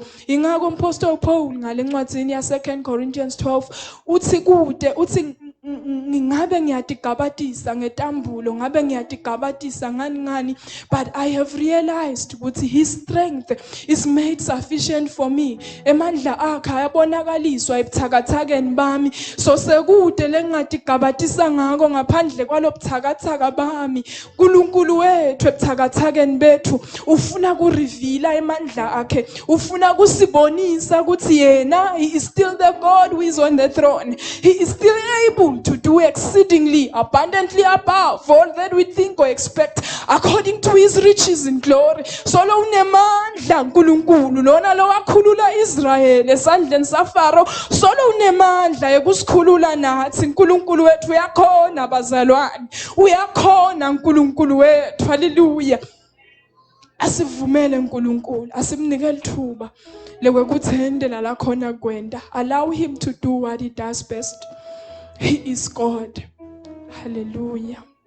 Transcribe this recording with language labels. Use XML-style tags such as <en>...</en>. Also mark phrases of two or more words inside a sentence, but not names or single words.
<ss>Ingako Apostle Paul ngale ncwadzini ya 2 Corinthians 12 uthi kude uthi ngabe ngiyatigabatisa ngetambulo ngabe ngiyatigabatisa ngani</ss> <en>but I have realized</en> <ss>ukuthi</ss> <en>his strength is made sufficient for me.</en> <ss>Emandla akhe ayabonakaliswa ebuthakathakeni bami so sekude lengingatigabatisa ngako ngaphandle kwalobuthakathaka bami. uNkulunkulu wethu ebuthakathakeni bethu ufuna kureveala emandla akhe ufuna kusibonisa ukuthi yena</ss> <en>he is still the God who is on the throne. He is still able to do exceedingly abundantly above all that we think or expect according to his riches in glory.</en> <ss>Solo unemandla uNkulunkulu lona lo wakhulula Israel esandleni saFaro solo unemandla ekusikhulula nathi. uNkulunkulu wethu uyakhona bazalwane uyakhona uNkulunkulu wethu haleluya. Asivumele uNkulunkulu asimnikele ithuba lekwekuthendela la khona kwenda.</ss> <en>Allow him to do what he does best. He is God. Hallelujah.</en>